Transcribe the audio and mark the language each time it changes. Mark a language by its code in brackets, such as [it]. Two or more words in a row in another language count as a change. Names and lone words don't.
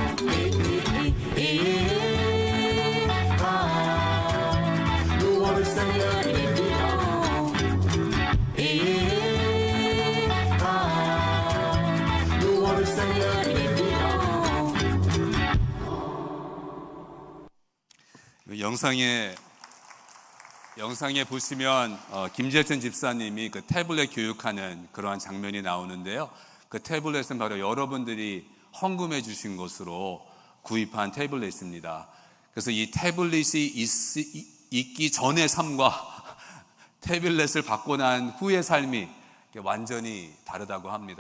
[fr] Louons le Seigneur, il est vivant. Louons le Seigneur, il est vivant. [ko] 영상에 보시면 김재천 집사님이 그 태블릿 교육하는 그러한 장면이 나오는데요. 그 태블릿은 바로 여러분들이 헌금해 주신 것으로 구입한 태블릿입니다. 그래서 이 태블릿이 있기 전의 삶과 태블릿을 받고 난 후의 삶이 완전히 다르다고 합니다.